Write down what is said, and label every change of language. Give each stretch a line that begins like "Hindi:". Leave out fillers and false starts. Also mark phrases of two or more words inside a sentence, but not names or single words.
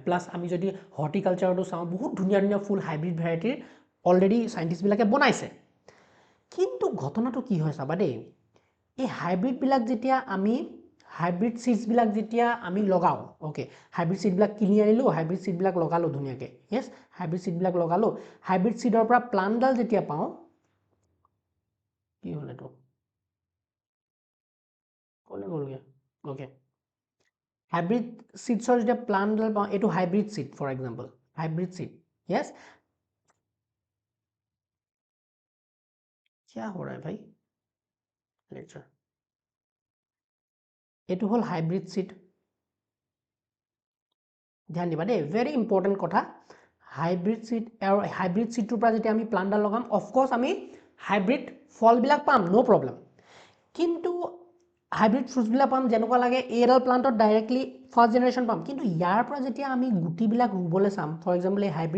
Assamese: প্লাছ আমি যদি হৰ্টিকালচাৰতো চাওঁ বহুত ধুনীয়া ফুল
English: hybrid variety already scientists
Assamese: বনাইছে কিন্তু ঘটনাটো কি হয় চাবা দেই এই হাইব্ৰিডবিলাক যেতিয়া আমি
English: hybrid seeds
Assamese: যেতিয়া আমি লগাওঁ
English: okay hybrid seeds
Assamese: কিনি আনিলোঁ
English: hybrid seeds
Assamese: লগালোঁ ধুনীয়াকৈ
English: yes hybrid seeds
Assamese: লগালোঁ
English: hybrid seed
Assamese: পৰা প্লাণ্টডাল যেতিয়া পাওঁ কি হ'ল এইটো ক'লে গ'লগৈ
English: okay hybrid seeds
Assamese: যেতিয়া প্লাণ্টডাল পাওঁ এইটো
English: hybrid seed for example hybrid seed yes
Hindi: क्या हो रहा है भाई लेक्चर
Assamese: এইটো হ'ল
English: hybrid seed
Assamese: ধ্যান দিবা দেই
English: very important
Assamese: কথা
English: hybrid seed
Assamese: আৰু
English: hybrid seed
Assamese: পৰা যেতিয়া আমি প্লাণ্টডাল লগাম অফক'ৰ্ছ আমি হাইব্ৰিড ফলবিলাক পাম
English: no problem
Assamese: কিন্তু
English: hybrid fruits
Assamese: পাম যেনেকুৱা লাগে এইডাল প্লাণ্টত
English: directly first generation
Assamese: পাম কিন্তু ইয়াৰ পৰা যেতিয়া আমি গুটিবিলাক ৰুবলৈ চাম
English: for example
Assamese: এই হাইব্ৰিড